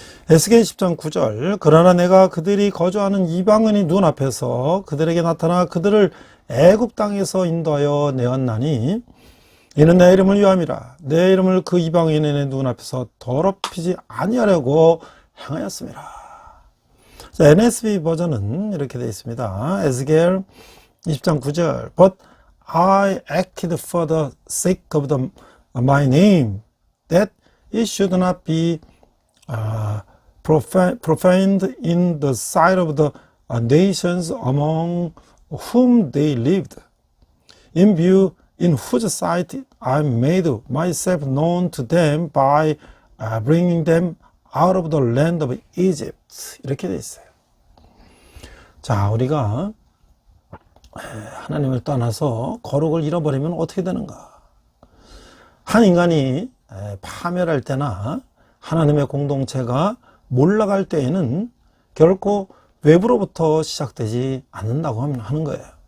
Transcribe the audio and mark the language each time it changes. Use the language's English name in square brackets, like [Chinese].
[Korean] 에스겔 10장 9절 그러나 내가 그들이 거주하는 이방인의 눈앞에서 그들에게 나타나 그들을 애굽 땅에서 인도하여 내었나니 이는 내 이름을 위함이라 내 이름을 그 이방인의 눈앞에서 더럽히지 아니하려고 행하였습니다. NSB 버전은 이렇게 되어 있습니다. 에스겔 20장 9절 [English] But I acted for the sake of my name that it should not be profaned in the sight of the nations among whom they lived. In view in whose sight I made myself known to them by bringing them out of the land of Egypt. [Korean] 이렇게 돼 있어요. 자, 우리가 하나님을 떠나서 거룩을 잃어버리면 어떻게 되는가? 한 인간이 파멸할 때나 하나님의 공동체가 몰락할 때에는 결코 외부로부터 시작되지 않는다고 하는 거예요.